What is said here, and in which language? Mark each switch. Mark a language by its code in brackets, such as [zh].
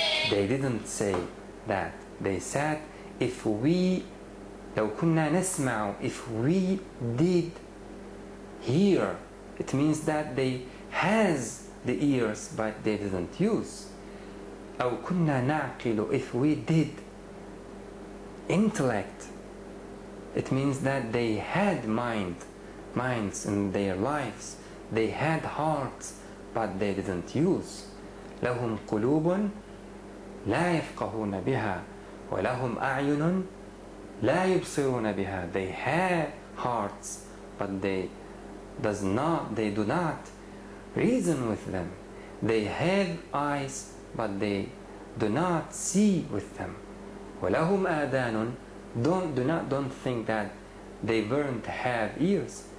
[en] They didn't say that. They said, if we [ar] لو كنا نسمع, [en] if we did hear, it means that they has the ears but they didn't use. [ar] أو كنا نعقل, [en] if we did intellect, it means that they had minds in their lives, they had hearts but they didn't use. [ar] لهم قلوب لا يفقهون بها وَلَهُمْ أَعْيُنٌ لَا يُبْصِرُونَ بِهَا. [en] They have hearts, but they do not reason with them. They have eyes, but they do not see with them. [ar] وَلَهُمْ آذَانٌ. [en] Don't think that they weren't have ears.